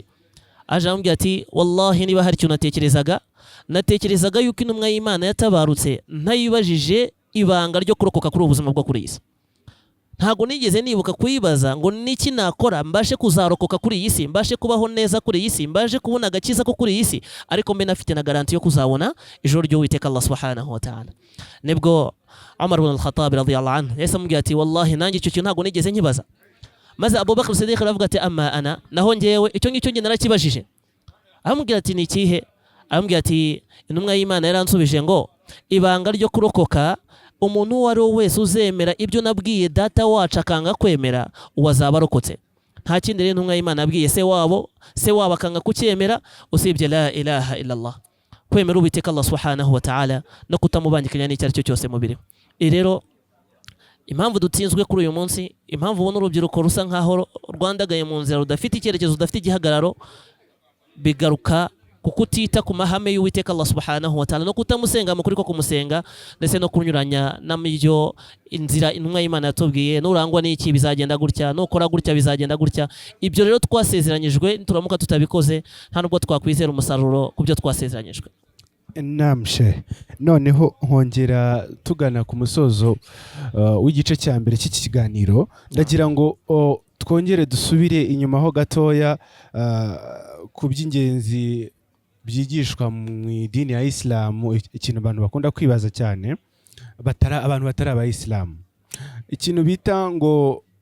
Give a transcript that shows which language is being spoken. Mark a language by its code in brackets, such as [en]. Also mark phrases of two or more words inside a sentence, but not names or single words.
[rw] Aje amubwira ati wallahi niba hari icyo natekerezaga yuko intumwa y'Imana yatabarutse ntayibajije ibanga ryo kurokoka kuri ubuzima bwo kuri iyi si. Ntago nigeze nibuka kuyibaza ngo niki nakora mbashe kuzarokoka kuri iyi si, mbashe kubaho neza kuri iyi si, mbashe kubona agakiza ko kuri iyi si, ariko mbe nafite na garanti yo kuzabona ijoro ry'Uwiteka Allah [ar] سبحانه وتعالى. [rw] Nibwo Umar ibn al-Khattab [ar] رضي الله عنه [rw] yahise amubwira ati wallahi nanjye icyo kintu ntago nigeze nkibaza. Maze Abu Bakr Siddiq aravuga ati [ar] أما أنا, [rw] naho ngewe icyo ngicyo nge narakibajije. Aramubwira ati ni ikihe? Aramubwira ati intumwa y'Imana yaransubije ngo ibanga ryo kurokoka, umuntu uwo ari we wese uzemera ibyo nabwiye data wacu akanga kwemera, uwo azaba arokotse. Nta kindi rero intumwa y'Imana yabwiye se wabo akanga kucyemera usibye [ar] لا إله إلا الله, [rw] kwemera Uwiteka Allah [ar] سبحانه وتعالى [rw] no kutamubangikanya n'icyo ari cyo cyose mu biriho. Rero impamvu dutsinzwe kuri uyu munsi, impamvu ubona urubyiruko rusa nkaho rwandagaye mu nzira, rudafite icyerekezo, rudafite igihagararo, bigaruka kuko utita ku mahame y'Uwiteka Allah [ar] سبحانه وتعالى [rw] no kutamusenga mu kuri ko kumusenga, ndetse no kunyuranya n'amijyo inzira intumwa y'Imana yatubwiye, nurangwa n'iki bizagenda gutya, nukora gutya bizagenda gutya. Ibyo rero twasezeranyijwe turamuka tutabikoze nta nubwo twakwizera umusaruro ku byo twasezeranyijwe. Namshe, noneho nkongera tugana ku musozo w'igice cya mbere cy'iki kiganiro, ndagira ngo twongere dusubire inyuma ho gatoya ku by'ingenzi byigishwa mu idini ya Islamu, ikintu abantu bakunda kwibaza cyane abantu batari abayisilamu, ikintu bita ngo